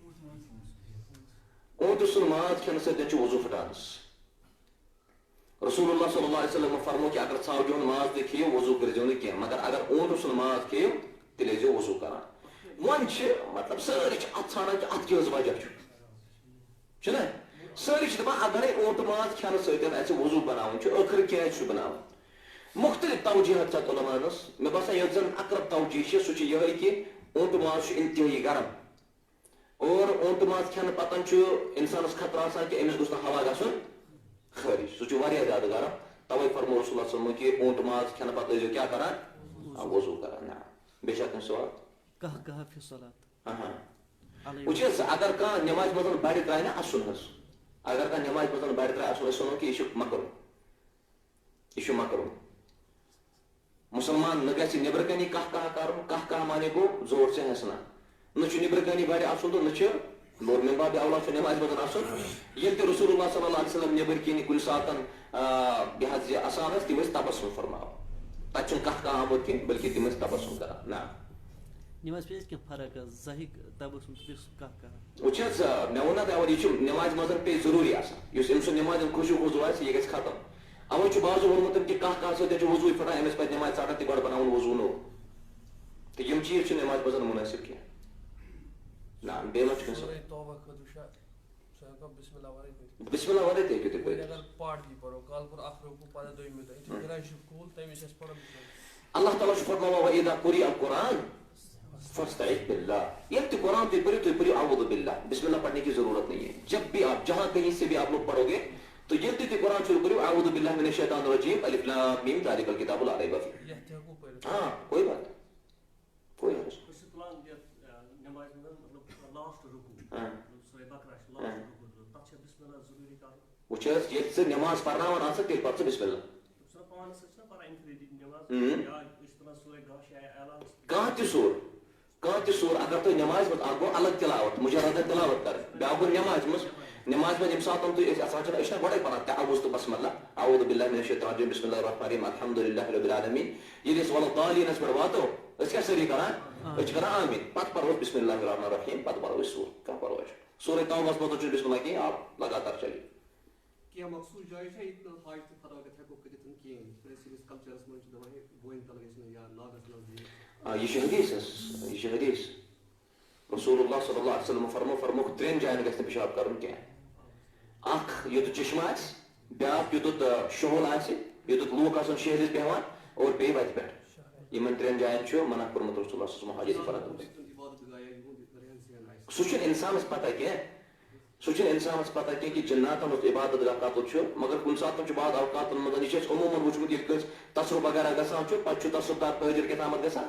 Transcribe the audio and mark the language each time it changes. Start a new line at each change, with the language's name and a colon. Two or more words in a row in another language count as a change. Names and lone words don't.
Kashmiri: اونٹہٕ سُنٛد ماز کھٮ۪نہٕ سۭتۍ چھُ وضوٗ پھٹان
Arabic: رسول اللہ صلی اللہ علیہ وسلم
Kashmiri: فرمو کہ اگر ژھاوجہِ ہُنٛد ماز تہِ کھیٚیِو وضوٗ کٔرۍزیو نہٕ کینٛہہ مگر اگر اونٹہٕ سُنٛد ماز کھیٚیِو تیٚلہِ ٲسۍزیو وضوٗ کران وۄنۍ چھِ مطلب سٲری چھِ اتھ ژھانڈان کہ اتھ کیٛاہ حظ وجہ چھُنا سٲری چھِ دپان اگرے اونٹہٕ ماز کھٮ۪نہٕ سۭتۍ اَسہِ وضوٗ بناوُن چھُ ٲخر کیٛازِ چھُ بناوُن مختلف توجیہات چھِ علماءنس مےٚ باسان یۄس زن اقرب توجیہ چھِ سُہ چھِ یِہوٚے کہ اونٹہٕ ماز چھُ انتہٲیی گرم اور اونٹہٕ ماز کھٮ۪نہٕ پتہٕ چھُ انسانس خطرٕ آسان کہ أمِس گوٚژھ نہٕ ہوا گژھُن خارج سہ واریاہ زیادہ گرم توے فرمو
Arabic: رسول اللہ صلی اللہ علیہ وسلم
Kashmiri: کہ اونٹ ماز کھانا پتہ ٲسۍزیو کیا کران وضو کران نا بیٚیہِ چھا کانٛہہ سوال کہہ فی الصلاۃ وٕچھ حظ اگر کانٛہہ نٮ۪مازِ منٛز بَڑِ ترٛایہِ نا اَسُن حظ اگر کانٛہہ نٮ۪مازِ منٛز بَڑِ ترٛایہِ اَسُن أسۍ وَنو کہِ یہِ چھُ مکرُن یہ مکرُن مسلمان نہ گژھِ نیبرٕ کَنی کانٛہہ کَرُن کانٛہہ مانے گوٚو زور ژےٚ ہٮ۪س نہ چھُ نیبرٕ کَنی بَڑِ اَسُن تہٕ نہ چھُ لوٚر مِن بابِ اولا چھُ نٮ۪مازِ منٛز اَسُن ییٚلہِ تہِ
Arabic: رسول اللہ صلی اللہ علیہ وسلم
Kashmiri: نیبٕرۍ کِنۍ کُنہِ ساتہٕ یہِ حظ یہِ اَسان ٲسۍ تِم ٲسۍ تبسُم فرماوان تَتہِ چھُنہٕ کانٛہہ آمُت کینٛہہ بٔلکہِ تِم ٲسۍ تبسُم کران نہ نماز پہ کینٛہہ فرق حظ زہِک تبسُم تہٕ بیٚیہِ کانٛہہ کران وٕچھ حظ مےٚ ووٚن نہ تۄہہِ یہِ چھُ نٮ۪مازِ منٛز پیٚیہِ ضروٗری آسان یُس أمۍ سُنٛد نٮ۪مازِ ہُنٛد خوشوٗ وضوٗ آسہِ یہِ گژھِ ختم اوے چھُ بازو ووٚنمُت کہ کانٛہہ سۭتۍ چھُ وضوٗے پھٹان أمِس پَزِ نٮ۪مازِ ژَٹان تہِ گۄڈٕ بَناوُن وضوٗ نوٚو تہٕ یِم چیٖز چھِ نٮ۪مازِ منٛز مُنٲسِب کینٛہہ نہ بیٚیہِ ما چھُ کٲنٛسہِ بسم اللہ ورٲے تہِ ہیٚکِو تُہۍ پٔرِتھ اللہ تعالیٰ چھُ فرماوان
Arabic: وَإِذَا قُرِئَ القُرآن فَاسْتَعِذْ بِاللَّهِ
Kashmiri: ییٚلہِ تہِ قرآن تُہۍ پٔرِو تُہۍ پٔرِو
Arabic: اعوذ باللہ بسم اللہ
Urdu: پڑھنے کی ضرورت نہیں ہے جب بھی آپ جہاں کہیں سے بھی آپ لوگ پڑھو گے تو
Kashmiri: ییٚلہِ تہِ تُہۍ قرآن شروع کٔرِو
Arabic: اعوذ باللہ من الشیطان الرجیم الف لام میم ذالک الکتاب لا ریب فیہ
Urdu: ہاں کوئی بات کوئی حرج
Kashmiri: وٕچھ حظ ییٚلہِ ژٕ نٮ۪ماز پرناوان آسکھ تیٚلہِ پَر ژٕ بسم اللہ کانٛہہ تہِ سوٗر اگر تُہۍ نٮ۪مازِ منٛز اکھ گوٚو الگ تلاوت مجرد تلاوت کرٕنۍ بیٛاکھ گوٚو نٮ۪مازِ منٛز ییٚمہِ ساتہٕ تُہۍ أسۍ آسان چھِ أسۍ چھِنہ گۄڈے پران تعوُذ تہٕ بسم اللہ
Arabic: اعوذ باللہ من الشیطان الرجیم بسم اللہ الرحمن الرحیم الحمد للہ رب العالمین
Kashmiri: ییٚلہِ أسۍ وَلَضَّالِیٖنَس پٮ۪ٹھ واتو أسۍ کیٛاہ سٲری کران أسۍ چھِ کران آمیٖن پتہٕ پرو أسۍ
Arabic: بسم اللہ الرحمن الرحیم
Kashmiri: پتہٕ پرو أسۍ سوٗر کانٛہہ پرواے چھُنہٕ سورُے توبس منٛز چھُنہٕ بسم اللہ کِہیٖنۍ
Urdu: آپ لگاتار چلے
Kashmiri: کینٛہہ مخصوٗص جایہِ چھےٚ ییٚتہِ نہٕ حاج تہٕ فراغت ہٮ۪کو کٔرِتھ کِہیٖنۍ سٲنِس کلچرس منٛز چھِ دپان ہے بونہِ تل گژھِ نہٕ یا ناگس نزدیٖک یہ چھُ حدیث حظ یہِ چھُ حدیث
Arabic: رسول اللہ صلی اللہ علیہ وسلم
Kashmiri: فرمووُکھ 3 جاین گژھِ نہٕ پِشاب کرُن کینٛہہ اکھ یوٚتُتھ چشمہٕ آسہِ بیٛاکھ یوٚتُتھ شُہُل آسہِ یوٚتُتھ لوٗکھ آسن شہرِس بیٚہوان اور بیٚیہِ وتہِ پٮ۪ٹھ یِمن 3 جاین چھُ منع کوٚرمُت
Arabic: رسول اللہ صلی اللہ علیہ وسلم
Kashmiri: سُہ چھُنہٕ اِنسانس پتہ کینٛہہ کہ جناتن ہُنٛد عبادت گاہ کتُتھ چھُ مگر کُنہِ ساتہٕ چھُ بعض اوقاتن منٛز یہِ چھُ اَسہِ عموٗمن وٕچھمُت ییٚلہِ کٲنٛسہِ تصرُف وغیرہ گژھان چھُ پتہٕ چھُ تصرُف دار حٲضِر کیٛاتامتھ گژھان